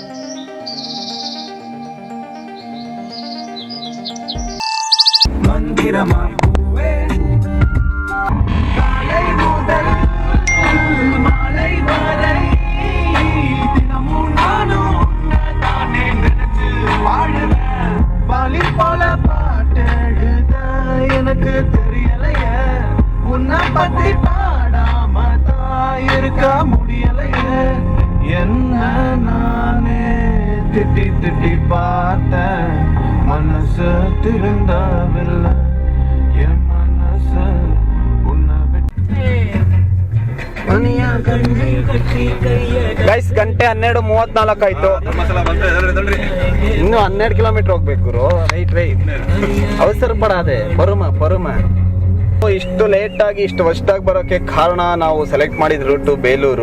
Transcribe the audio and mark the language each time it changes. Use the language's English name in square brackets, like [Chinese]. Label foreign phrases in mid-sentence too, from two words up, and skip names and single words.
[Kannada] ಮಂದಿರ [Tamil] இதமாய் பூவே காலை முதல் மாலை வரை தினமும் நானும் உன்னைத்தானே நினைச்சு வாழுறேன். வாலி போல பாட்டெழுத எனக்கு தெரியலைய, உன்னை பத்தி பாடாம தான் இருக்க முடியலைய. என்ன நானே திட்டி திட்டி பார்த்தேன், மனசு திருந்தவில்லை. என் மனசு உன்னை விட்டு [Kannada] ಗೈಸ್ ಗಂಟೆ 12:34 ಆಯ್ತು. ಧರ್ಮಸ್ಥಳ ಬಂದ್ರೆ ಎದಳ್ರಿ ಇನ್ನು 12 ಕಿಲೋಮೀಟರ್ ಹೋಗ್ಬೇಕು ಗುರು. ರೈಟ್ ಅವಸರ ಪಡಾದೆ, ಪರುಮ. ಇಷ್ಟು ಲೇಟ್ ಆಗಿ ಇಷ್ಟು ವರ್ಷದಾಗಿ ಬರೋಕೆ ಕಾರಣ ನಾವು ಸೆಲೆಕ್ಟ್ ಮಾಡಿದ ರೂಟು ಬೇಲೂರು.